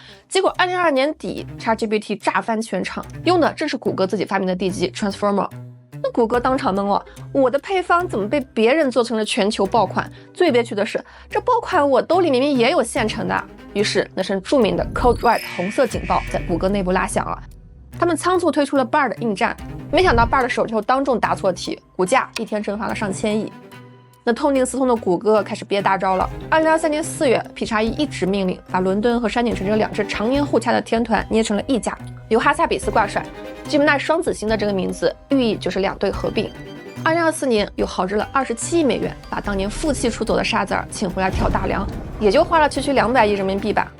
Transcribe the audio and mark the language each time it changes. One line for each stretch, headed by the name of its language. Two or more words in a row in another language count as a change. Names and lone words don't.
Chinese: 結果2022年底 ，ChatGPT 炸翻全場，用的正是谷歌自己發明的地基 Transformer。那那谷歌当场懵了，我的配方怎么被別人做成了全球爆款？最憋屈的是，這爆款我兜裡明明也有現成的。於是那聲著名的
English: Code Red
Chinese: 紅色警報在谷歌內部拉響了。他們倉促推出了 Bard 應戰，沒想到 Bard 手就當眾答錯題，股價一天蒸發了上千億。那痛定思痛的谷歌開始憋大招了。2023年4月，P_E 一紙命令把倫敦和山景城這兩支常年互掐的天團捏成了一家，由哈薩比斯掛帥。Gemini 雙子星的這個名字寓意就是兩隊合併。2024年又豪擲了27億美元，把當年負氣出走的沙澤爾請回來挑大梁，也就花了區區200億人民幣吧。